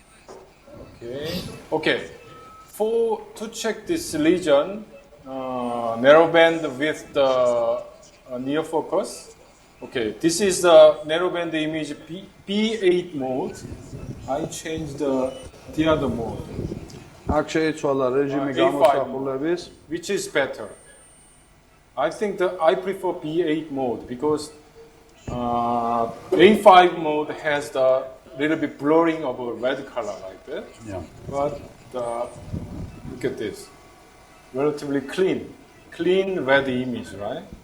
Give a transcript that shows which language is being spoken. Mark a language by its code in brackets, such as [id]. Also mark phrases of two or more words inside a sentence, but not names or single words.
[en] Okay. To check this lesion, narrowband with the near focus. Okay, this is the narrowband image B8 mode. I changed the other mode. [ka] აქ შეიცვალა რეჟიმი გამოსახულების. [en] Which is better? I think I prefer B8 mode because A5 mode has the little bit blurring of a red color like that. Yeah. But look at this, relatively clean red image, right?